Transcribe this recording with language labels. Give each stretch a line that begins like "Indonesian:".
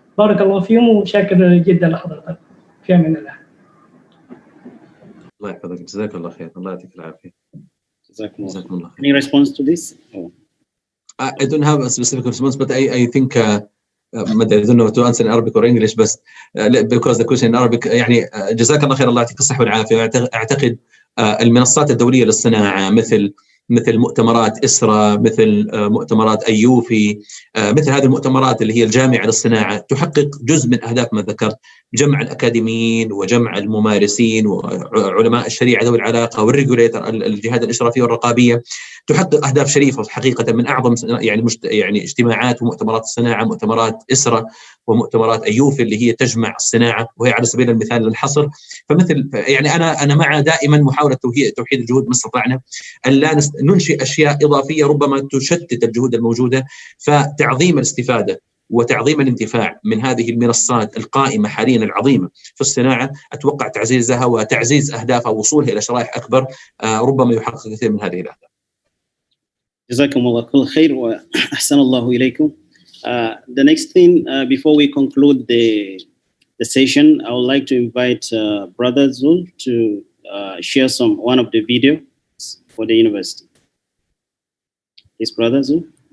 Arabic: بارك الله فيهم وشاكر جدا لحضرتك. في أمان الله. الله يحفظك، جزاك الله خير، الله يعطيك العافية. جزاكم الله خير.
English: Any response to this? Oh. I don't have a specific response, but I think I don't know to answer in Arabic or English, but because the question in Arabic
Arabic: جزاك الله خير، الله يعطيك الصحة والعافية. أعتقد المنصات الدولية للصناعة مثل مؤتمرات إسرا، مثل مؤتمرات أيوفي، مثل هذه المؤتمرات اللي هي الجامعة للصناعة تحقق جزء من أهداف ما ذكرت، جمع الأكاديميين وجمع الممارسين وعلماء الشريعة ذوي العلاقة والريجوليتر، الجهات الإشرافية والرقابية، تحقق أهداف شريفة حقيقة. من أعظم اجتماعات ومؤتمرات الصناعة مؤتمرات إسرا ومؤتمرات أيوفي اللي هي تجمع الصناعة، وهي على سبيل المثال للحصر. فمثل أنا مع دائما محاولة توحيد الجهود ما استطعنا، أن لا ننشئ أشياء إضافية ربما تشتت الجهود الموجودة. فتعظيم الاستفادة وتعظيم الانتفاع من هذه المنصات القائمة حاليا العظيمة في الصناعة، أتوقع تعزيزها وتعزيز أهدافها ووصولها إلى شرائح أكبر ربما يحقق كثير من هذه الأهداف. جزاكم الله كل خير وأحسن الله إليكم.
English: The next thing before we conclude the session, I would like to invite Brother Zul to share one of the videos for the university. Please, Brother Zul.